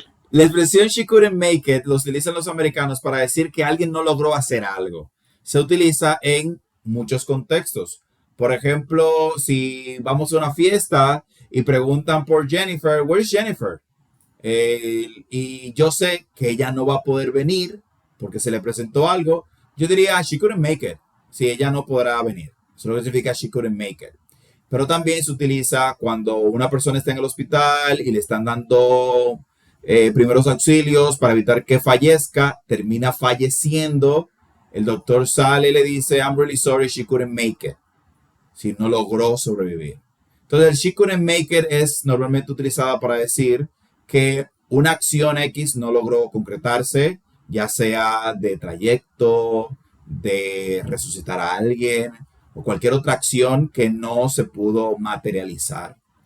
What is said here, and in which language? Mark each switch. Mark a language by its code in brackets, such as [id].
[es] La expresión [en] she couldn't make it [es] lo utilizan los americanos para decir que alguien no logró hacer algo. Se utiliza en muchos contextos. Por ejemplo, si vamos a una fiesta y preguntan por Jennifer, [en] ¿where's Jennifer? [es] Y yo sé que ella no va a poder venir porque se le presentó algo. Yo diría, [en] she couldn't make it. [es] Si ella no podrá venir. Eso lo que significa she couldn't make it. Pero también se utiliza cuando una persona está en el hospital y le están dando primeros auxilios para evitar que fallezca, termina falleciendo. El doctor sale y le dice, [en] I'm really sorry, she couldn't make it. [es] Si no logró sobrevivir. Entonces, el [en] she couldn't make it [es] es normalmente utilizada para decir que una acción X no logró concretarse, ya sea de trayecto, de resucitar a alguien o cualquier otra acción que no se pudo materializar.